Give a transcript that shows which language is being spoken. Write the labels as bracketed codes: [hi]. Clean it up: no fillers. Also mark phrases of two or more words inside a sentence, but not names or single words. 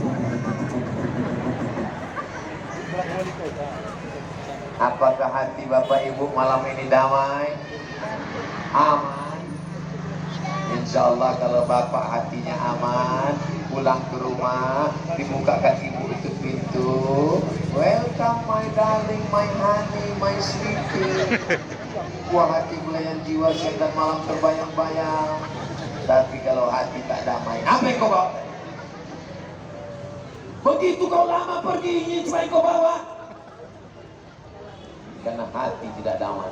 [id] Apakah hati Bapak Ibu malam ini damai? Aman. [ar] إن شاء الله [id] kalau Bapak hatinya aman, pulang ke rumah, dibukakan Ibu itu pintu. [en] Welcome my darling, my honey, my sweetie. [id] Buah hati belayan jiwa siang dan malam terbayang-bayang. Tapi kalau hati tak damai, apa yang kau bawa? Begitu kau lama pergi, ini cuma yang kau bawa. Karena hati tidak damai.